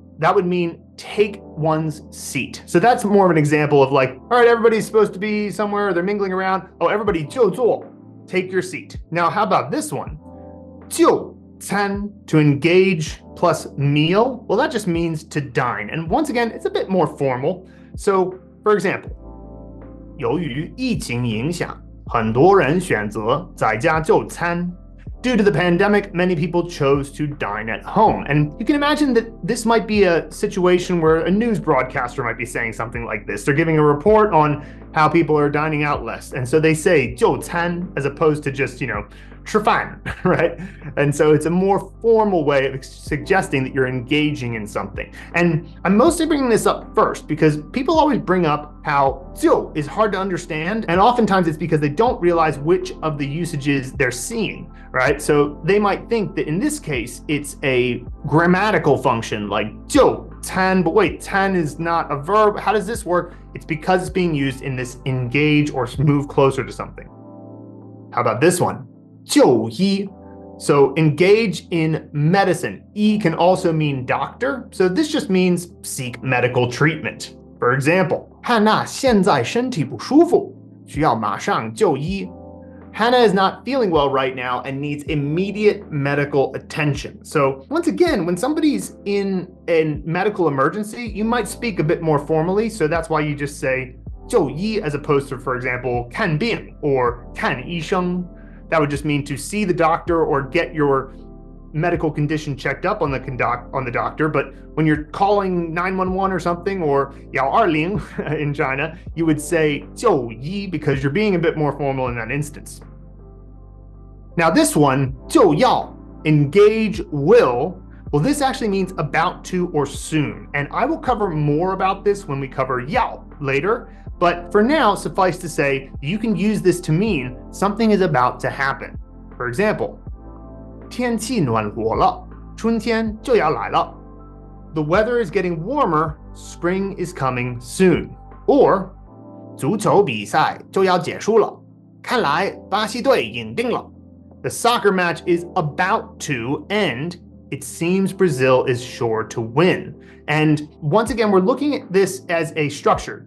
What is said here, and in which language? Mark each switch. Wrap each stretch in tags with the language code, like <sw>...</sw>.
<en>That would mean take one's seat. So that's more of an example of like, all right, everybody's supposed to be somewhere, they're mingling around. Oh, everybody 就座, take your seat. Now, how about this one? 就餐, to engage plus meal. Well, that just means to dine. And once again, it's a bit more formal. So, for example,</en> <zh>由于疫情影响，很多人选择在家就餐.</zh> <en>Due to the pandemic, many people chose to dine at home. And you can imagine that this might be a situation where a news broadcaster might be saying something like this. They're giving a report on how people are dining out less. And so they say 就餐 as opposed to just, 吃饭, right? And so it's a more formal way of suggesting that you're engaging in something. And I'm mostly bringing this up first because people always bring up how 就 is hard to understand. And oftentimes it's because they don't realize which of the usages they're seeing, right? So they might think that in this case, it's a grammatical function like 就餐, but wait, 餐 is not a verb. How does this work? It's because it's being used in this engage or move closer to something. How about this one? 就医.So engage in medicine. E can also mean doctor. So this just means seek medical treatment.</en> <zh>For example, 汉娜现在身体不舒服，需要马上就医.</zh> <en>Hannah is not feeling well right now and needs immediate medical attention. So once again, when somebody's in a medical emergency, you might speak a bit more formally. So that's why you just say 就医 as opposed to, for example, 看病 or 看医生. That would just mean to see the doctor or get your medical condition checked up on the doctor. But when you're calling 911 or something, or 120 in China, you would say 就医 because you're being a bit more formal in that instance. Now this one, 就要, engage will. Well, this actually means about to or soon. And I will cover more about this when we cover 要 later. But for now, suffice to say, you can use this to mean something is about to happen.</en> <zh>For example, 天气暖和了，春天就要来了.</zh> <en>The weather is getting warmer, spring is coming soon.</en> <zh>Or 足球比赛就要结束了，看来巴西队赢定了。</zh> <en>The soccer match is about to end. It seems Brazil is sure to win. And once again, we're looking at this as a structure.</en>